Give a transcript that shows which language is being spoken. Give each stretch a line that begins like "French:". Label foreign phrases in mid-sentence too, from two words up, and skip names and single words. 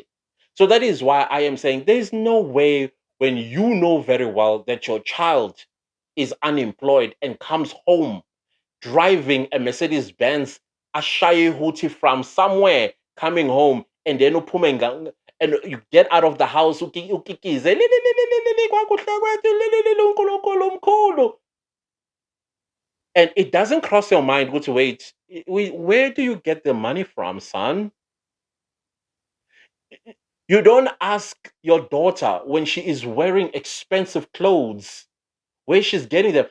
English: So that is why I am saying there's no way when you know very well that your child is unemployed and comes home driving a Mercedes Benz, a shy hootie from somewhere, coming home, and then and you get out of the house,
Zulu: ukikize, "Li, li, li, li, li, li, li, kwakuhle kwethu, li, li, li, li, uNkulunkulu mkhulu."
English: And it doesn't cross your mind, wait, where do you get the money from, son? You don't ask your daughter when she is wearing expensive clothes where she's getting them.